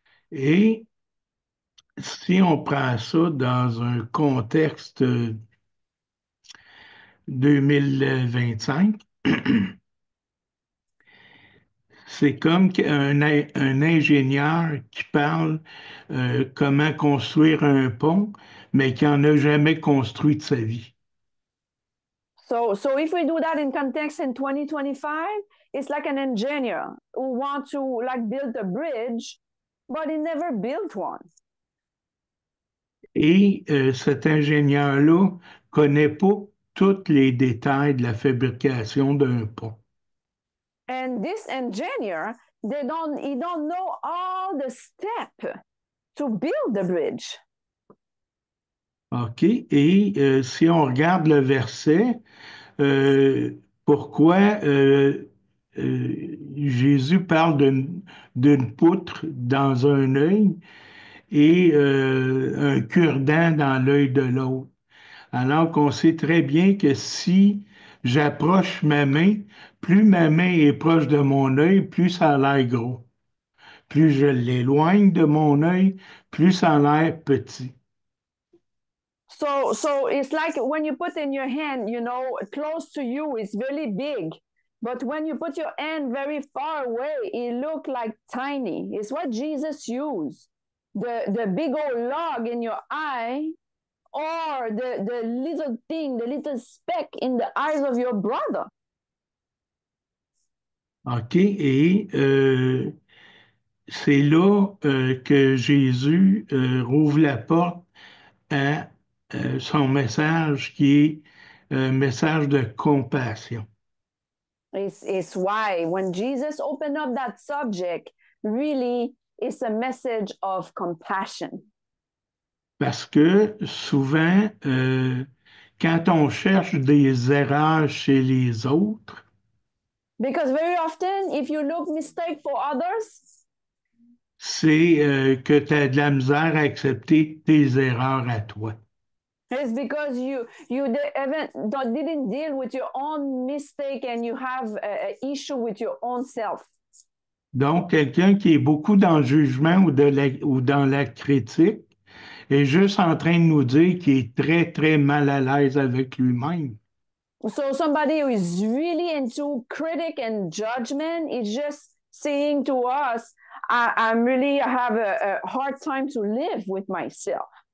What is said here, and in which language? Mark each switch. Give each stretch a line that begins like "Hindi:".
French: Et si on prend ça dans un contexte 2025, c'est comme un ingénieur qui parle comment construire un pont, mais qui n'en a jamais construit de sa vie.
English: So if we do that in context in 2025, it's like an engineer who wants to like build a bridge, but he never built one.
French: Et cet ingénieur-là ne connaît pas tous les détails de la fabrication d'un pont.
English: And this engineer, he don't know all the steps to build the bridge. OK.
French: Et si on regarde le verset, pourquoi Jésus parle d'une poutre dans un œil et un cure-dent dans l'œil de l'autre. Alors qu'on sait très bien que si j'approche ma main, plus ma main est proche de mon œil, plus ça a l'air gros. Plus je l'éloigne de mon œil, plus ça a l'air petit.
English: So it's like when you put in your hand, close to you, it's really big. But when you put your hand very far away, it look like tiny. It's what Jesus used. The big old log in your eye, or the little thing, the little speck in the eyes of your brother. OK?
French: Et c'est là que Jésus rouvre la porte à son message qui est un message de compassion.
English: It's why when Jesus opened up that subject, really it's a message of compassion.
French: Parce que souvent, quand on cherche des erreurs chez les autres,
English: Because very often, if you look mistake for others,
French: c'est que tu as de la misère à accepter tes erreurs à toi.
English: it's because you didn't deal with your own mistake and you have an issue with your own self.
French: Donc, quelqu'un qui est beaucoup dans le jugement ou dans la critique est juste en train de nous dire qu'il est très, très mal à l'aise avec lui-même.
English: So somebody who is really into critic and judgment is just saying to us, I have a hard time to live with myself.